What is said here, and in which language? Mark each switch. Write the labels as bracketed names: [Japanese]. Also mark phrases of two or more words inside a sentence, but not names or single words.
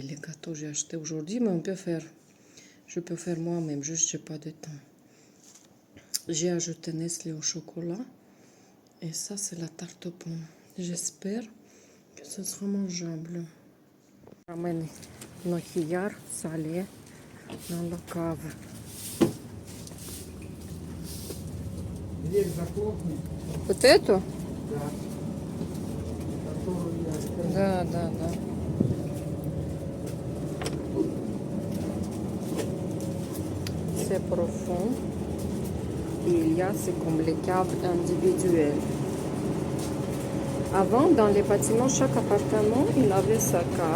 [French] Les gâteaux j'ai acheté aujourd'hui, mais je peux faire moi-même, juste j'ai pas de temps. J'ai ajouté Nestlé au chocolat, et ça c'est la tarte aux pommes. J'espère que ce sera mangeable. Ramène nos cuillères salées dans la cave. [Russian] Дверь захлопни. Вот эту? Да. Которую я открыл. Да. [French] C'est profond. Il y a, c'est comme les caves individuelles. Avant, dans les bâtiments, chaque appartement, il avait sa cave.